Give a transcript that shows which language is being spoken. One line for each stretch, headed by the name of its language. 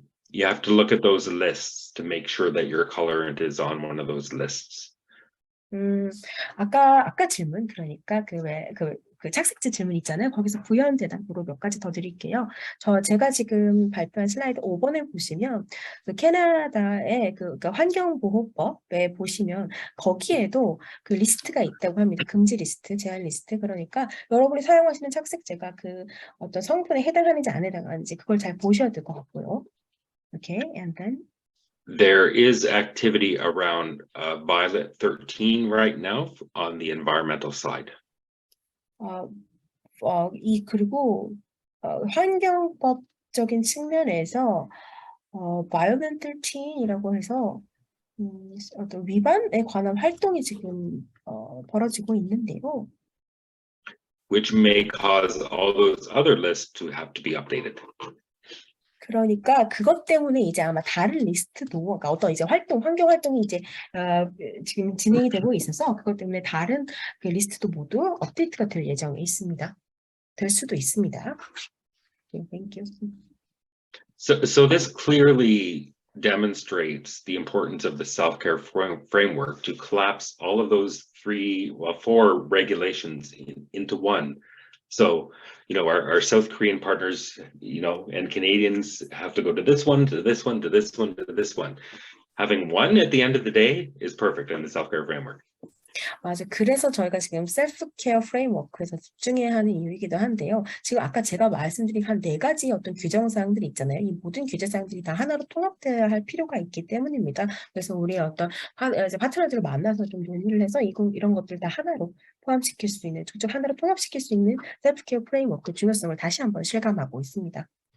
English: You have to look at those lists to make sure that your colorant is on one of those lists.
Korean: 아까 질문 그러니까 그 착색제 질문 있잖아요. 거기서 부연 대답으로 몇 가지 더 드릴게요. 제가 지금 발표한 슬라이드 5번을 보시면 그 캐나다의 그러니까 환경보호법에 보시면 거기에도 그 리스트가 있다고 합니다. 금지 리스트, 제한 리스트. 그러니까 여러분이 사용하시는 착색제가 그 어떤 성분에 해당하는지 안 해당하는지 그걸 잘 보셔야 될 것 같고요.
English: Okay, and then there is activity around Violet 13 right now on the environmental side.
Korean: 그리고 환경법적인 측면에서 Violet 13이라고 해서 어떤 위반에 관한 활동이 지금 벌어지고 있는데요.
English: Which may cause all those other lists to have to be updated.
Korean: 그러니까 그것 때문에 이제 아마 다른 리스트도 그러니까 어떤 이제 환경 활동이 이제 지금 진행이 되고 있어서 그것 때문에 다른 그 리스트도 모두 업데이트가 될 예정에 있습니다. 될 수도 있습니다.
English: Okay, thank you. So this clearly demonstrates the importance of the self-care framework to collapse all of those 4 regulations into one. So, our South Korean partners, and Canadians have to go to this one, to this one, to this one, to this one. Having one at the end of the day is perfect in the self-care framework.
Korean: 맞아. 그래서 저희가 지금 셀프케어 프레임워크에서 집중해야 하는 이유이기도 한데요. 지금 아까 제가 말씀드린 한 4가지 어떤 규정사항들이 있잖아요. 이 모든 규제사항들이 다 하나로 통합되어야 할 필요가 있기 때문입니다. 그래서 우리 어떤 파트너들을 만나서 좀 논의를 해서 이런 것들 다 하나로 포함시킬 수 있는, 직접 하나로 통합시킬 수 있는 셀프케어 프레임워크 중요성을 다시 한번 실감하고 있습니다.